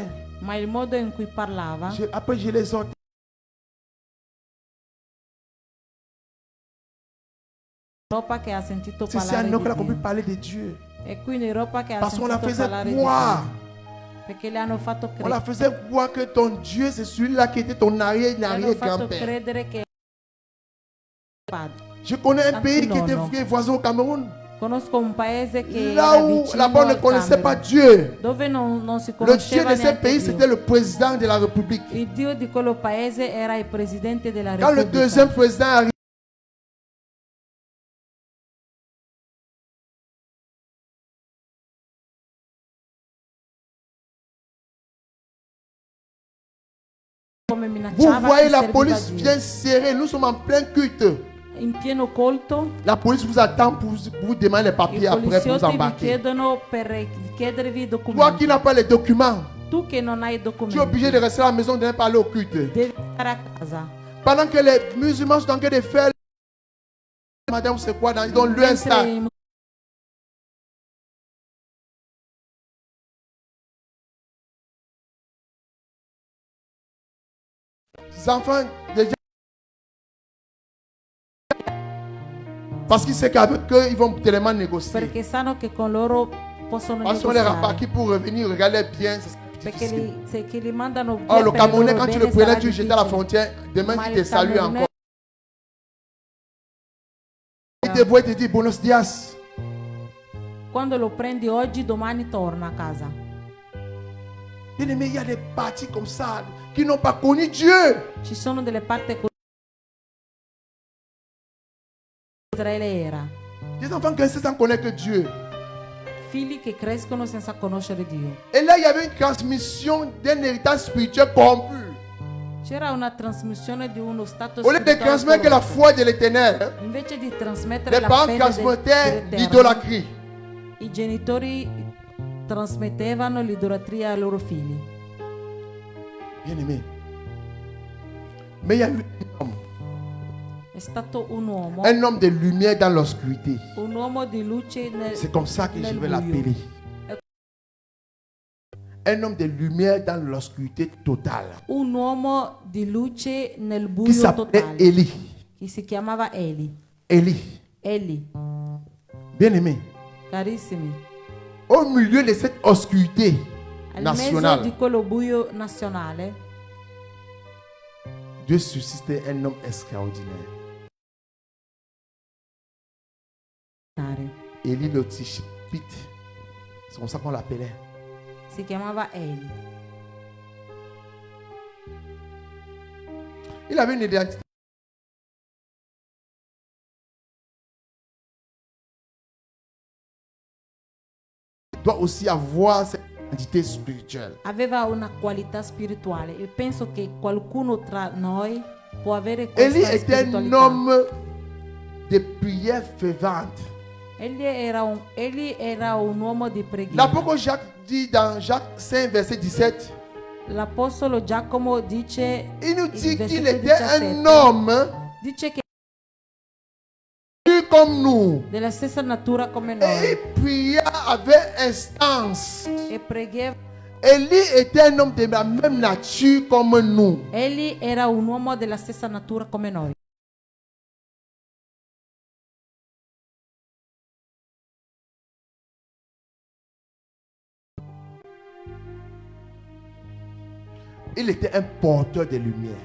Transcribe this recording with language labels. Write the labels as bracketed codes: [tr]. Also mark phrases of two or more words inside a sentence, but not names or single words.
[it] Ma il modo in cui parlava, [fr] après je les entends. [it] Europa che ha sentito [fr] C'est [it] parlare [fr] à [it] di [fr] nous qu'elle a compris [it] Dio. [fr] parler de Dieu. [it] E quindi Europa che ha [fr] Parce qu'on la [it] sentito [fr] faisait [it] parlare [fr] croire. [it] di Dio. Perché le hanno fatto [fr] On la [it] credere. [fr] faisait croire que ton Dieu, c'est celui-là qui était ton [it] Le hanno fatto [fr] arrière-grand-père. [it] credere che padre. [fr] Je connais un [it] Tanto [fr] pays qui était [it] nono. [fr] voisin au Cameroun. [it] Conosco un paese che [fr] Là [it] era [fr] où [it] vicino [fr] là-bas on ne [it] al [fr] connaissait pas [it] Camerun, [fr] Dieu. [it] dove non si [fr] Le Dieu [it] conosceva [fr] de ce [it] neanche [fr] pays, [it] Dio. [fr] c'était le président de la République. [it] Il Dio di quello paese era il presidente della [fr] Quand le [it] Repubblica. [fr] deuxième président arrive, [it] Come [fr] vous [it] minacciava [fr] voyez [it] chi [fr] la [it] serviva [fr] police [it] Dio. [fr] vient serrer. Nous sommes en plein culte. [it] In pieno colto, [fr] La police vous attend pour vous demander les [it] i [fr] papiers après pour vous [it] poliziotti vi [fr] embarquer. [it] chiedono per chiedervi i [fr] Toi qui [it] documenti. [fr] n'as pas les documents, [it] Tu che non hai [fr] tu es obligé [it] documenti, [fr] de rester à la maison de ne pas aller au culte. [it] devi stare a casa. [fr] Pendant que les musulmans sont en train de faire, madame, c'est quoi dans ils ont le [it] Mentre [fr] Insta. [it] i [fr] Les enfants, déjà, parce qu'ils savent qu'avec eux, ils vont tellement négocier. [it] perché sanno che con loro possono [fr] Parce qu'on les [it] negoziare. [fr] rapports qui pour revenir, regardez bien, [it] Perché che li mandano via [fr] Oh, le per il Camerounais, [it] loro [fr] quand tu [it] bene [fr] le prenais, [it] sarà [fr] tu le jetais à la [it] difficile. [fr] frontière. Demain, [it] Ma il il [fr] te salue Camerounais- encore. Il te voit et te dit [es] buenos dias. [it] Quando lo prendi oggi, domani torna a casa. [fr] Bien aimé, il y a des parties comme ça qui n'ont pas connu Dieu. [it] Ci sono delle parti così. Israele era. [fr] Des enfants qui sans connaître Dieu. [it] Figli che crescono senza conoscere Dio. [fr] Et là, il y avait une transmission d'un héritage spirituel corrompu. [it] C'era una trasmissione di uno stato [fr] Au lieu de [it] spirituale [fr] transmettre la [it] corrotto. [fr] foi de l'éternel, [it] Invece di trasmettere [fr] les [it] la [fr] parents [it] fede [fr] transmettaient [it] dell'Eterno, [fr] l'idolâtrie. [it] i genitori trasmettevano l'idolatria ai loro figli. [fr] Bien aimé. Mais il y a eu [it] È stato un uomo [fr] de lumière dans l'obscurité. [it] di luce [fr] C'est comme ça que je [it] nel [fr] vais [it] buio. [fr] l'appeler. Un homme de lumière dans l'obscurité totale. [it] Un uomo di luce nel [fr] Qui [it] buio [fr] s'appelait [it] totale. [fr] Élie. [it] Che si chiamava Eli. [fr] Élie. [it] Eli, [fr] Bien aimé. [it] carissimi, [fr] Au milieu de cette obscurité [it] al mezzo [fr] nationale, [it] di quello buio nazionale, [fr] Dieu suscitait un homme extraordinaire. Élie le Tishbite. C'est comme ça qu'on l'appelait. [it] si chiamava Eli. [fr] Il avait une identité. Il doit aussi avoir cette identité spirituelle. [it] Aveva una qualità spirituale e penso che qualcuno tra noi può avere [fr] Élie [it] questa [fr] était un [it] spiritualità. [fr] homme de prière fervente. [it] Egli era un uomo di preghiera. [fr] L'apôtre Jacques dit dans Jacques 5, verset 17, [it] L'apostolo Giacomo dice, [fr] il nous [it] il [fr] dit [it] versetto [fr] qu'il était [it] 17, [fr] un homme [it] dice che [fr] comme nous. [it] della stessa natura come [fr] Et [it] noi [fr] il priait avec instance. [it] e preghiera. [fr] Élie était un homme de la même nature comme nous. [it] Egli era un uomo della stessa natura come noi. [fr] Il était un porteur de lumière.